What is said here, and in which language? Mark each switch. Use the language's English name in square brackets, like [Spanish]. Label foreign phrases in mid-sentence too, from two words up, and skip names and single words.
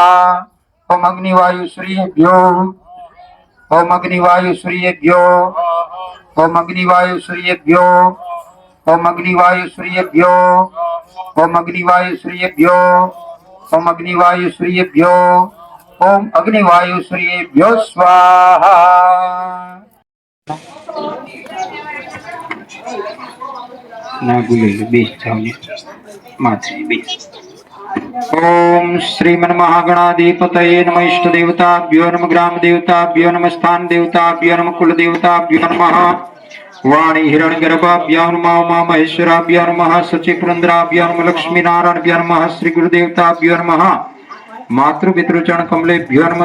[Sanskrit] ओम अग्निवायु सूर्येभ्यो, ओम अग्निवायु सूर्येभ्यो, ओम अग्निवायु सूर्येभ्यो, ओम अग्निवायु सूर्येभ्यो, ओम अग्निवायु सूर्येभ्यो, ओम अग्निवायु सूर्येभ्यो, ओम अग्निवायु सूर्येभ्यो स्वाहा। ना भूले बीस जाओगे माथे बीस। ओम श्रीमन महागणाधिपतये नमः। इष्ट देवताभ्यो नमः। ग्राम देवताभ्यो नमः। स्थान देवताभ्यो नमः। कुल देवताभ्यो नमः। वाणी हिरण्यगर्भाभ्यो नमः। उमा महेश्वराभ्यो नमः। सचि पुरंदराभ्यो नमः। लक्ष्मी नारायणभ्यो नमः। श्री गुरुदेवताभ्यो नमः। मातृ पितृचरण कमलेभ्यो नमः।